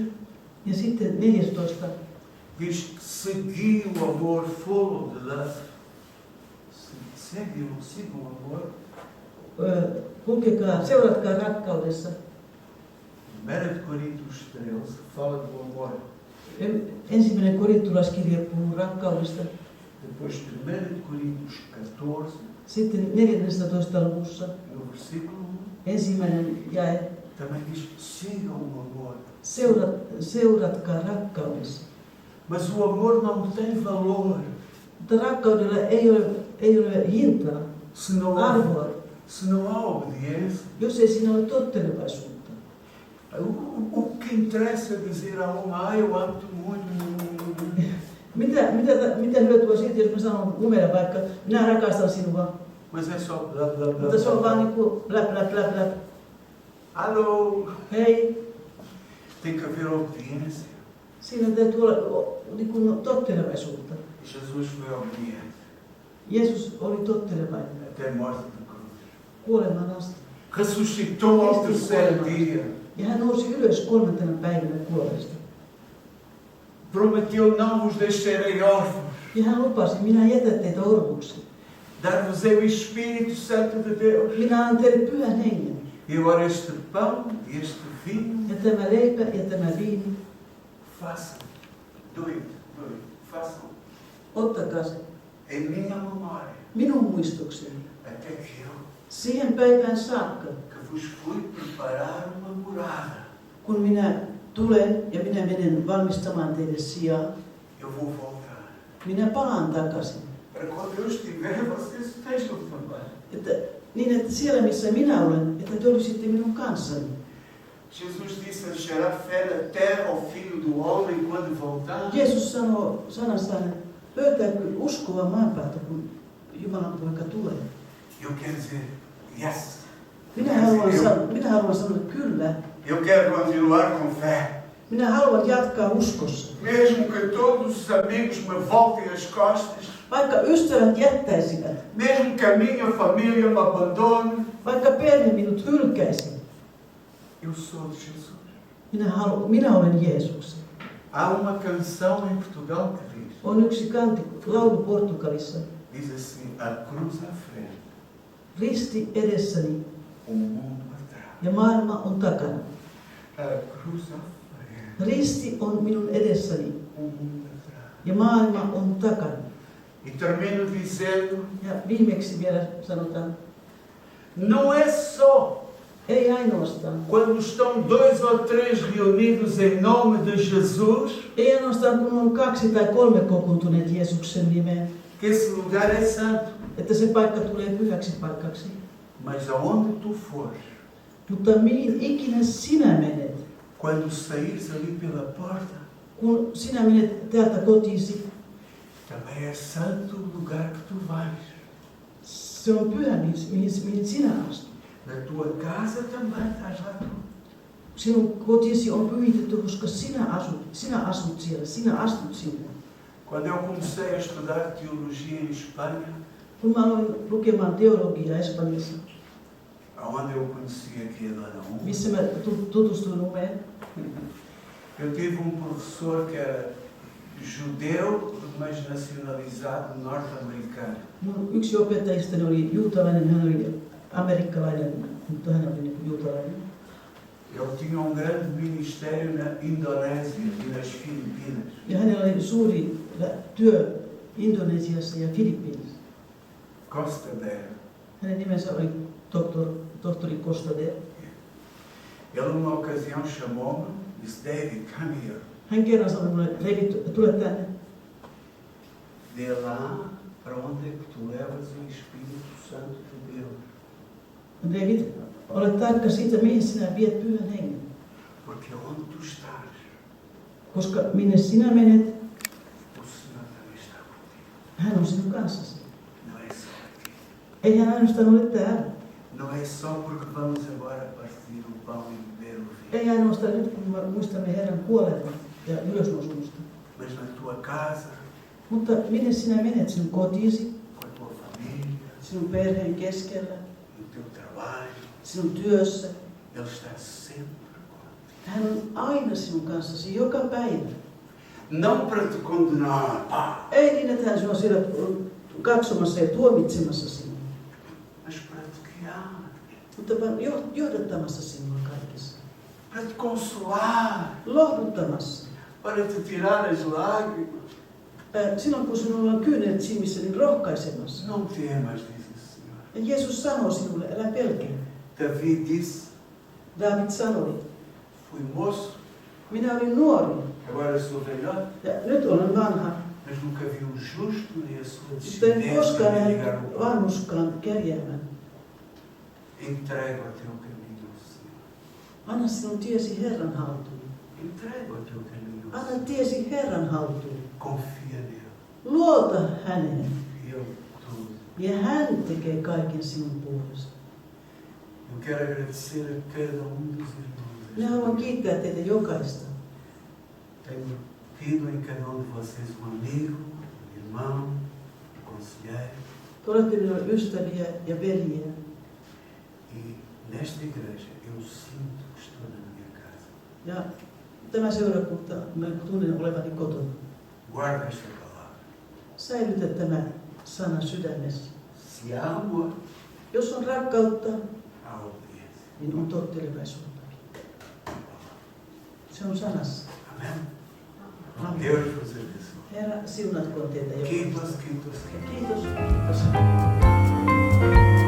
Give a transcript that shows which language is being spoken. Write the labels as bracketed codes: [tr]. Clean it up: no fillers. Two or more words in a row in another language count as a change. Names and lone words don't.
[fi] Ja sitten 14. [pt] diz que segui o amor full de love. Sigam o amor. [fi] Kulkekaa, seuratkaa rakkaudessa. [pt] 1 de Coríntios 13 fala do amor. [fi] Ensimmäinen korintolaiskirje puhuu rakkaudesta. [pt] Depois 1 de Coríntios 14, [fi] Sitten 14. luvussa [pt] no versículo 1, [fi] ensimmäinen jae. [pt] também diz sigam o amor. [fi] Seuratkaa rakkaudessa. [pt] Mas o amor não tem valor [fi] Mutta rakkaudella ei ole hintaa, [pt] se não [fi] arvoa, [pt] há obediência. [fi] jos ei siinä ole tottelevaisuutta. [pt] O que interessa é dizer a uma, eu amo-te muito. [fi] Mitä hyötyä siitä, jos mä sanon numero vaikka, minä rakastan sinua. [pt] Mas é só blá blá blá. [fi] Mutta se on vaan niinku blä blä blä blä. [pt] Alô, [fi] Hei, [pt] tem que haver obediência. [fi] siinä täytyy olla niinku tottelevaisuutta. [pt] Jesus foi obediente [fi] Jeesus oli tottelevainen [pt] até a morte da cruz. [fi] kuolemaan asti. [pt] Ressuscitou ao terceiro dia. [fi] Ja hän nousi ylös 3. päivänä kuolleesta. [pt] Prometeu não vos deixarei órfãos. [fi] Ja hän lupasi, minä jätän teitä orvoksi. [pt] Dar-vos o Espírito Santo de Deus. [fi] Minä annan teille pyhän hengen. [pt] E agora este pão e este vinho, [fi] Ja tämä leipä ja tämä viini, [pt] façam. Doido. Façam [fi] ottakaa se [pt] em minha memória. [fi] minun muistokseni. [pt] Até que eu, [fi] Siihen päivään saakka, [pt] que vos fui preparar uma morada, [fi] kun minä tulen ja minä menen valmistamaan teille sijaa, [pt] eu vou voltar. [fi] minä palaan takaisin. [pt] Para quando eu estiver, vocês estejam também. [fi] Niin, että siellä missä minä olen, että te olisitte minun kanssani. [pt] Jesus disse: achará fé na terra ao Filho do Homem quando voltar. [fi] Jeesus sanoo sanassaan, löytääkö uskoa maan päältä, kun Jumalan poika tulee. [pt] Eu quero dizer, yes. [fi] Minä haluan sanoa kyllä. [pt] Eu quero continuar com fé. [fi] Minä haluan jatkaa uskossa. [pt] Mesmo que todos os amigos me voltem as costas, [fi] Vaikka ystävät jättäisivät, [pt] mesmo que a minha família me abandone, [fi] vaikka perhe minut hylkäisi, [pt] eu sou de Jesus. [fi] minä olen Jeesuksen. [pt] Há uma canção em Portugal que diz, [fi] On yksi laulu Portugalissa. [pt] diz assim, a cruz à frente, [fi] Risti edessäni [pt] o mundo atrás. [fi] ja maailma on takana. [pt] A cruz à frente, [fi] Risti on minun edessäni [pt] o mundo atrás. [fi] ja maailma on takana. [pt] E termino dizendo, [fi] Ja viimeksi vielä sanotaan, [pt] não é só [fi] ei ainoastaan. [pt] quando estão 2 ou 3 reunidos em nome de Jesus, [fi] Ei ainoastaan kun on 2 tai 3 kokoontuneet Jeesuksen nimeen, [pt] que esse lugar é santo. [fi] että se paikka tulee pyhäksi paikaksi. [pt] Mas aonde tu fores, [fi] Mutta mihin ikinä sinä menet, [pt] quando saíres ali pela porta, [fi] kun sinä menet täältä kotiisi, [pt] também é santo o lugar que tu vais. [fi] se on pyhä, mihin sinä astut. [pt] Na tua casa também estás lá tu. [fi] Sinun kotisi on pyhitetty, koska sinä asut siellä, sinä astut sinne. [pt] Quando eu comecei a estudar teologia em Espanha, [fi] Kun mä aloin lukemaan teologiaa Espanjassa, [pt] onde eu conheci aqui a Dona [fi] missä mä tutustuin Umeen, [pt] eu tive professor que era judeu, mas nacionalizado norte-americano. [fi] mun yksi opettajistani oli juutalainen, hän oli amerikkalainen, mutta hän oli juutalainen. [pt] Ele tinha grande ministério na Indonésia e nas Filipinas. [fi] Ja hänellä oli suuri työ Indonesiassa ja Filippiinissä. [pt] Costa Del. [fi] Hänen nimensä oli tohtori Costader. [pt] Ele, numa ocasião, chamou-me e disse: [en] David, come here. [fi] Hän kerran sanoi mulle, David, tule tänne. [pt] de lá para onde é que tu levas o Espírito Santo de Deus. [fi] David, ole tarkka siitä, mihin sinä viet Pyhän Hengen. [pt] Porque onde tu estás, [fi] Koska minne sinä menet, [pt] o Senhor também está contigo. [fi] hän on sinun kanssasi. [pt] Não é só aqui. [fi] Ei hän ainoastaan ole täällä. [pt] Não é só porque vamos agora partir o pão e beber o vinho. [fi] Ei ainoastaan nyt, kun me muistamme Herran kuoleman ja ylösnousemusta. [pt] Mas na tua casa, [fi] Mutta minne sinä menet sinun kotiisi, [pt] com a tua família, [fi] sinun perheen keskellä, [pt] no teu trabalho, [fi] sinun työssä. [pt] Ele está sempre contigo. [fi] Hän on aina sinun kanssasi, joka päivä. [pt] Não para te condenar, pá, [fi] Ei niin, että hän sinua siellä katsomassa ja tuomitsemassa sinua, [pt] mas para te guiar, [fi] mutta vaan johdattamassa sinua kaikessa. [pt] para te consolar, [fi] Lohduttamassa. [pt] para te tirar as lágrimas. [fi] Silloin kun sinulla on kyynelet silmissä, niin rohkaisemassa. [pt] Não temas, diz o Senhor. [fi] Ja Jeesus sanoo sinulle, älä pelkää. [pt] Davi disse, [fi] David sanoi, [pt] fui moço, [fi] minä olin nuori [pt] agora sou velhote, [fi] ja nyt olen vanha. [pt] mas nunca vi um justo nem a sua [fi] Mutta en [pt] descendência [fi] koskaan [pt] mendigar [fi] nähnyt [pt] o pão. [fi] vanhuskaan kerjäämään. [pt] Entrega o teu caminho ao Senhor. [fi] Anna sinun tiesi Herran haltuun. [pt] Entrega o teu caminho ao [fi] Anna [pt] Senhor. [fi] tiesi Herran haltuun. [pt] Confia nele. [fi] Luota häneen. [pt] E Ele tudo. [fi] Ja hän tekee kaiken sinun puolesta. [pt] Eu quero agradecer a cada dos irmãos. [fi] Minä haluan kiittää teitä jokaista. [pt] Tenho tido em cada de vocês amigo, irmão, conselheiro. [fi] Te olette minulle ystäviä ja veljiä. [pt] E nesta igreja eu sinto que estou na minha casa. [fi] Ja tämä seurakunta, mä tunnen olevani kotona. [pt] Guarda esta palavra. [fi] Säilytä tämä sana sydämessä. [pt] Se há amor, [fi] Jos on rakkautta, [pt] há obediência. [fi] niin on tottelevaisuutta. Se on sanassa. [pt] Amém? Amém. Deus vos abençoe. [fi] Herra, siunatkoon teitä jokaista. Kiitos, kiitos, kiitos. Kiitos. Kiitos.